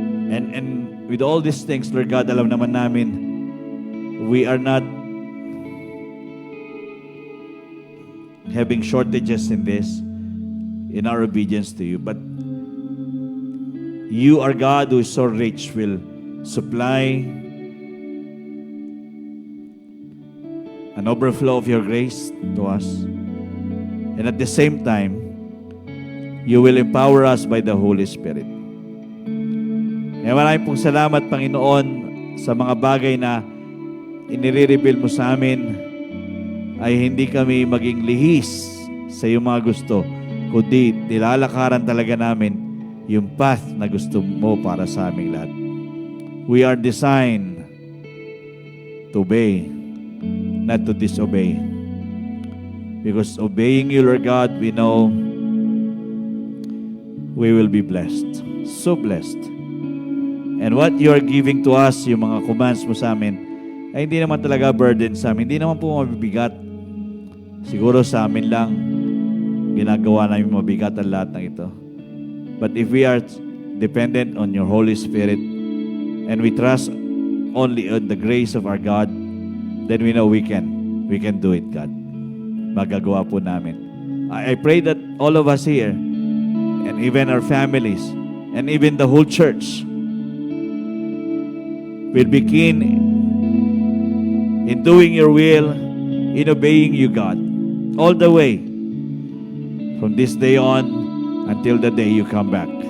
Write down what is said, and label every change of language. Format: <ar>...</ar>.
<en>And with all these things, Lord God,</en> <tl>alam naman namin,</tl> <en>we are not having shortages in this, in our obedience to you, but you are God who is so rich, will supply an overflow of your grace to us. And at the same time, you will empower us by the Holy Spirit.</en> <tl>Kaya maraming pong salamat, Panginoon, sa mga bagay na inire-reveal mo sa amin ay hindi kami maging lihis sa iyong mga gusto, kundi nilalakaran talaga namin yung path na gusto mo para sa aming lahat.</tl> <en>We are designed to obey, not to disobey. Because obeying you, Lord God, we know we will be blessed. So blessed. And what you are giving to us,</en> <tl>yung mga commands mo sa amin, ay hindi naman talaga burden sa amin. Hindi naman po mabibigat. Siguro sa amin lang, ginagawa namin mabigat ang lahat ng ito.</tl> <en>But if we are dependent on your Holy Spirit, and we trust only on the grace of our God, then we know we can do it, God.</en> <tl>Magagawa po namin.</tl> <en>I pray that all of us here, and even our families, and even the whole church, will begin in doing your will, in obeying you, God, all the way, from this day on, until the day you come back.</en>